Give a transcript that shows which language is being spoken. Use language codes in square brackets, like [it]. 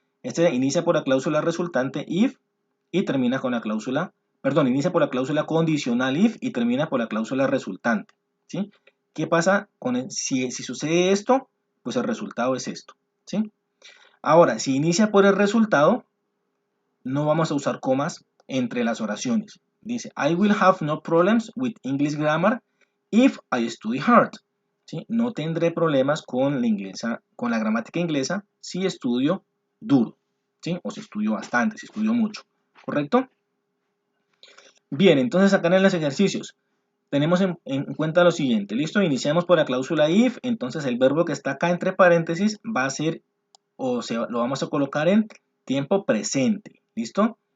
[es] Este inicia por la cláusula resultante if y termina con la cláusula, perdón, inicia por la cláusula condicional if y termina por la cláusula resultante, ¿sí? ¿Qué pasa si sucede esto? Pues el resultado es esto, ¿sí? Ahora, si inicia por el resultado, no vamos a usar comas entre las oraciones. Dice, [en] I will have no problems with English grammar if I study hard. [es] ¿Sí? No tendré problemas con la gramática inglesa si estudio duro, ¿sí? O si estudio bastante, si estudio mucho. ¿Correcto? Bien, entonces acá en los ejercicios tenemos en cuenta lo siguiente. ¿Listo? Iniciamos por la cláusula if, entonces el verbo que está acá entre paréntesis va a ser, lo vamos a colocar en tiempo presente. ¿Listo?